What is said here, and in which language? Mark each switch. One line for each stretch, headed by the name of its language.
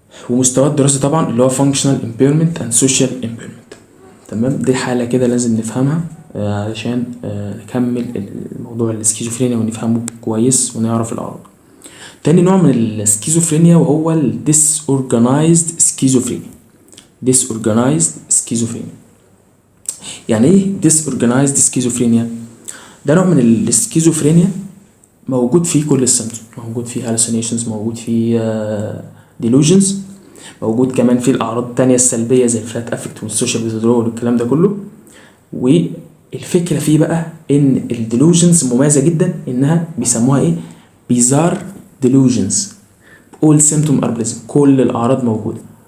Arabic: ومستوى الدراسة طبعا اللي هو
English: functional impairment and social impairment.
Arabic: تمام. دي حالة كده لازم نفهمها علشان نكمل الموضوع السكيزوفرينيا ونفهمه كويس ونعرف الأعراض. تاني نوع من السكيزوفرينيا وهو ال disorganized schizophrenia. disorganized schizophrenia يعني ايه disorganized schizophrenia؟ ده نوع من السكيزوفرينيا موجود فيه كل السيمتوم، موجود فيه hallucinations، موجود فيه delusions، موجود كمان فيه الأعراض التانية السلبية زي الفلات افكت والسوشيال withdrawal والكلام ده كله. والفكرة فيه بقى إن الديلوجنز مميزة جدا، إنها بيسموها إيه؟
English: bizarre delusions، all symptoms are present،
Arabic: كل الأعراض موجودة.